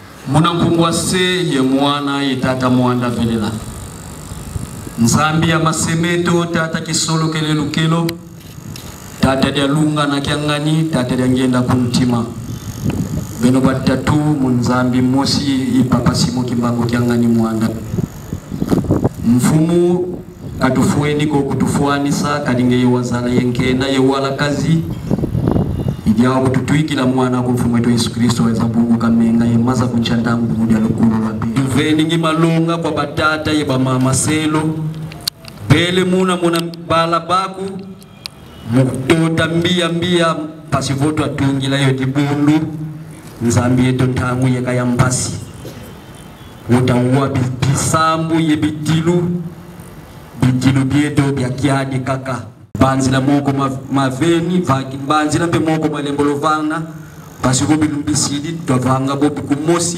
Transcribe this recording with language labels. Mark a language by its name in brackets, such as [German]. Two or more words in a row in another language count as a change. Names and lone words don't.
[Kongo] Munankumbwase ye mwana ye tata mwanda velela. Nzambi ya masemeto tata kisolo kelelukelo. Tata dia lunga na kiangani, tata dia ngenda kuntima. Beno batatu munzambi mosi ipapa simo kimbango kiangani mwanda. Mfumu katufueni ko kutufuanisa kadinge yewazana yenkena yewala kazi. Idiao kututuikila mwana kwa mfumu wetu Yesu Kristo weza bungu kamenga yemaza kunchandangu bumudia lukuru wabi. Tuveni ngimalunga kwa batata yeba mama selo. Bele muna bala baku. Mukutota mbia pasivoto atungila yote bundu. Nzambi yeto tangu yeka yambasi. Utauwa bisambu ye bitilu bieto bia kiadi kaka. Banzila moko maveni, banzila mpe moko malembolovana. Pasiko bilumbisidi, tuwavanga bobi kumosi.